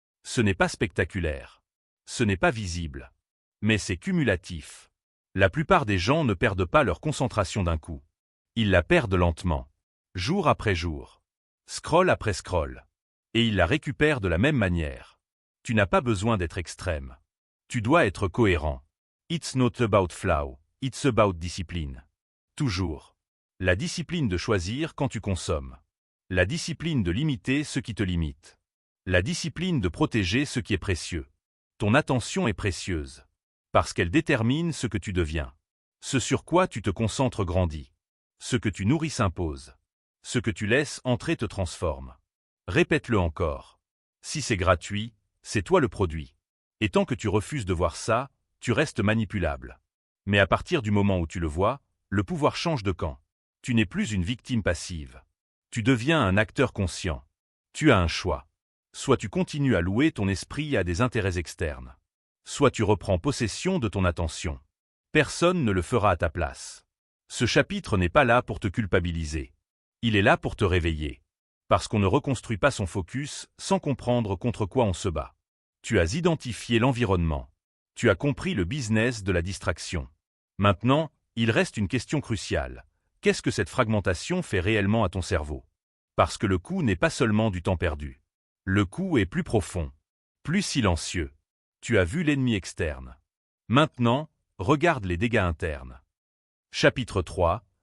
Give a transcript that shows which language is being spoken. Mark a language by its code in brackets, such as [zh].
[fr] Ce n'est pas spectaculaire. Ce n'est pas visible. Mais c'est cumulatif. La plupart des gens ne perdent pas leur concentration d'un coup. Ils la perdent lentement, jour après jour, scroll après scroll. Et ils la récupèrent de la même manière. Tu n'as pas besoin d'être extrême. Tu dois être cohérent. [en] It's not about flow, it's about discipline. [fr] Toujours. La discipline de choisir quand tu consommes. La discipline de limiter ce qui te limite. La discipline de protéger ce qui est précieux. Ton attention est précieuse. Parce qu'elle détermine ce que tu deviens. Ce sur quoi tu te concentres grandit. Ce que tu nourris s'impose. Ce que tu laisses entrer te transforme. Répète-le encore. Si c'est gratuit, c'est toi le produit. Et tant que tu refuses de voir ça, tu restes manipulable. Mais à partir du moment où tu le vois, le pouvoir change de camp. Tu n'es plus une victime passive. Tu deviens un acteur conscient. Tu as un choix. Soit tu continues à louer ton esprit à des intérêts externes. Soit tu reprends possession de ton attention. Personne ne le fera à ta place. Ce chapitre n'est pas là pour te culpabiliser. Il est là pour te réveiller. Parce qu'on ne reconstruit pas son focus sans comprendre contre quoi on se bat. Tu as identifié l'environnement. Tu as compris le business de la distraction. Maintenant, il reste une question cruciale. Qu'est-ce que cette fragmentation fait réellement à ton cerveau? Parce que le coût n'est pas seulement du temps perdu. Le coût est plus profond, plus silencieux. Tu as vu l'ennemi externe. Maintenant, regarde les dégâts internes. Chapitre 3.